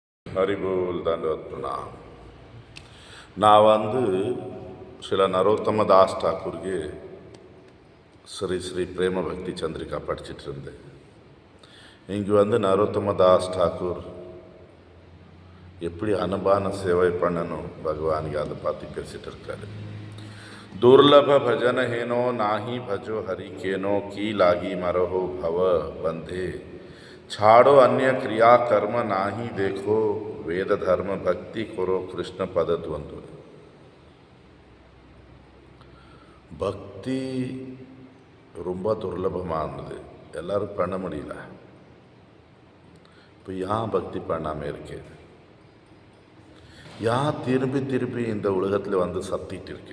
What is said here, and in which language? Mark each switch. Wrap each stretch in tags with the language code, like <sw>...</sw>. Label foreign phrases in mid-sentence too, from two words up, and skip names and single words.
<ta>ಹರಿಬೋಲ್ ದಂಡವತ್ಪುಣ நான் சில நரோத்தம தாஸ் டாக்கூருக்கு ஸ்ரீ ஸ்ரீ பிரேம பக்தி சந்திரிகா படிச்சுட்டு இருந்தேன். இங்கே நரோத்தம தாஸ் டாக்கூர் எப்படி அனுபான சேவை பண்ணணும் பகவானுக்கு அதை பார்த்து பேசிகிட்டு இருக்காரு.</ta> <bn>দুর্লভ ভজন হেনো নাহি ভজো হরি কেনো কি লাগি মরহো ভব বন্ধে ছাড়ো অন্য ক্রিয়া কর্ম নাহি দেখো বেদ ধর্ম ভক্তি করো কৃষ্ণ পদ দ্বন্দ্ব.</bn> <ta>பக்தி ரொம்ப துர்லபமானது, எல்லாரும் பண்ண முடியல. இப்போ ஏன் பக்தி பண்ணாமல் இருக்கு? ஏன் திரும்பி திரும்பி இந்த உலகத்தில் சத்திட்டு இருக்கு?</ta>